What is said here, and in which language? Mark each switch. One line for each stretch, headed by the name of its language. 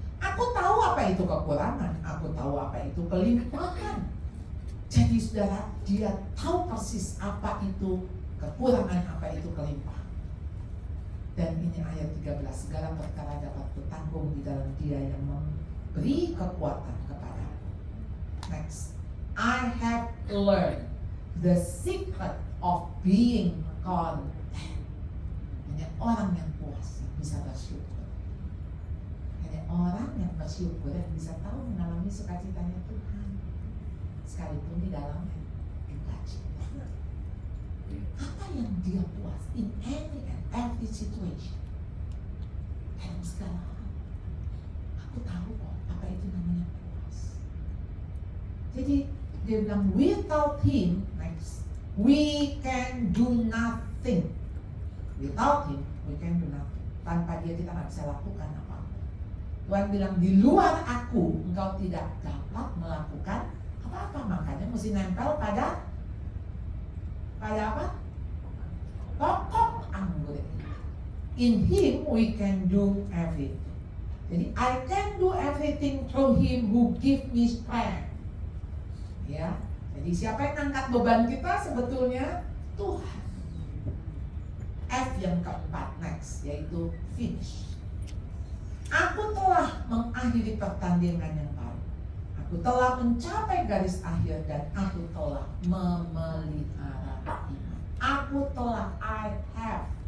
Indonesian: Aku tahu apa itu kekurangan, aku tahu apa itu kelimpahan. Jadi saudara, dia tahu persis apa itu kekurangan, apa itu kelimpahan. Dan ini ayat 13, segala perkara dapat kutanggung di dalam dia yang memberi kekuatan kepadaku.
English: Next, I have learned the secret of being content.
Indonesian: Hanya orang yang puas yang bisa bersyukur. Hanya orang yang bersyukur yang bisa tahu mengalami sukacitanya Tuhan, sekalipun di dalam duka cita. Apa yang dia puas
English: in any and every situation,
Indonesian: dalam segala hal. Aku tahu kok apa itu namanya puas. Jadi dia bilang,
English: without him, next, we can do nothing. Without him, we can do nothing.
Indonesian: Tanpa dia kita nggak bisa lakukan apa-apa. Tuhan bilang, di luar aku, engkau tidak dapat melakukan apa-apa. Makanya mesti nempel pada apa? Pokok anggur.
English: In him we can do everything.
Indonesian: Jadi
English: I can do everything through him who give me strength.
Indonesian: Ya. Jadi siapa yang angkat beban kita sebetulnya? Tuhan. F yang keempat,
English: next,
Indonesian: yaitu finish. Aku telah mengakhiri pertandingan yang baik. Aku telah mencapai garis akhir dan aku telah memelihara iman. Aku telah,
English: I have